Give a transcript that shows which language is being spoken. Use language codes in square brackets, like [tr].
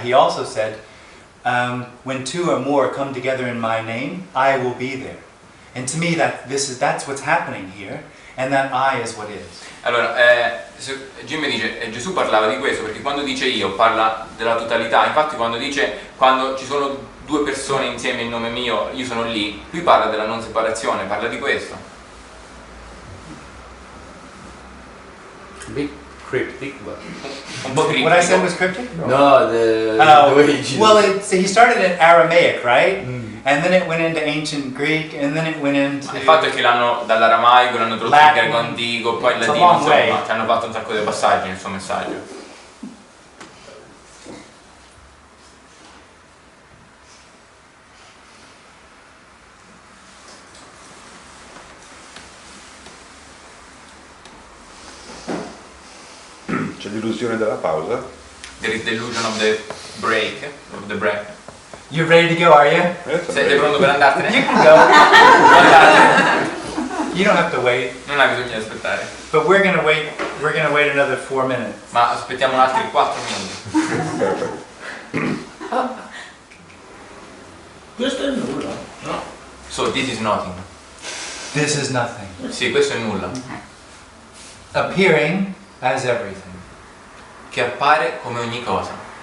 [en] He also said, when two or more come together in my name, I will be there. And to me, that's what's happening here, and that I is what is. [it] Allora, Jimmy dice, Gesù parlava di questo perché quando dice io parla della totalità, infatti quando dice quando ci sono due persone insieme in nome mio, io sono lì, qui parla della non separazione, parla di questo. [en] Big cryptic, but [it] un po' criptico. [en] What I said was cryptic? No, the way Jesus... Well, he started in Aramaic, right? And then it went into ancient Greek, and then it went into... [it] Il fatto è che dall'aramaico l'hanno tradotto in greco antico, poi il latino, insomma, ci hanno fatto un sacco di passaggi nel suo messaggio. C'è l'illusione della pausa? [en] There is the illusion of the break, of the break. You ready to go, are you? [it] Sei pronto per andartene? [en] You can go. You don't have to wait. [it] Non hai bisogno di aspettare. [en] But we're gonna wait another 4 minutes. [it] Ma aspettiamo altri 4 minuti. Perfetto. Questo è nulla, no? [en] So this is nothing. This is nothing. [it] Sì, questo è nulla. [en] Appearing as everything. [it] Che appare come ogni cosa.